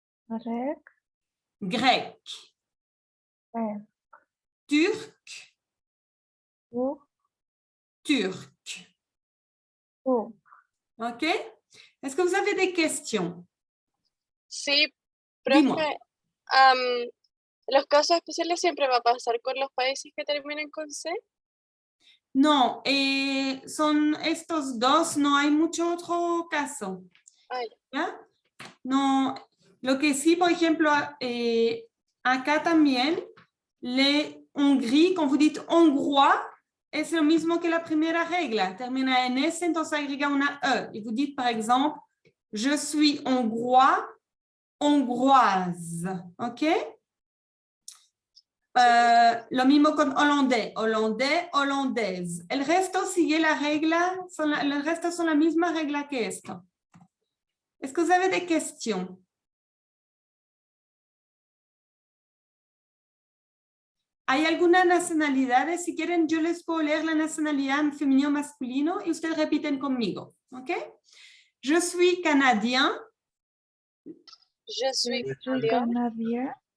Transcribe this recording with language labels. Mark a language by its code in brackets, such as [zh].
[fr] grec, grec. Turc, turc. OK? Est-ce que vous avez des questions? [es] Sí, [fr] Dis-moi. [es] profe, los casos especiales siempre va a pasar con los países que terminen con C. No, son estos dos, no hay mucho otro caso. Ay, ¿Ya? No, lo que sí, por ejemplo, acá también, le Hongrie, [fr] quand vous dites hongrois, [es] es lo mismo que la primera regla. Termina en S, entonces agrega una E. [fr] Y vous dites, par exemple, je suis hongrois, hongroise. ¿Ok? [es] Lo mismo con hollandés, hollandés, hollandaise. El resto sigue la regla, el resto son la misma regla que esto. [fr] Est-ce que vous avez des questions? [es] ¿Hay alguna nacionalidad? Si quieren, yo les puedo leer la nacionalidad en femenino o masculino y ustedes repiten conmigo. [fr] ¿Ok? Je suis canadien. je suis canadien,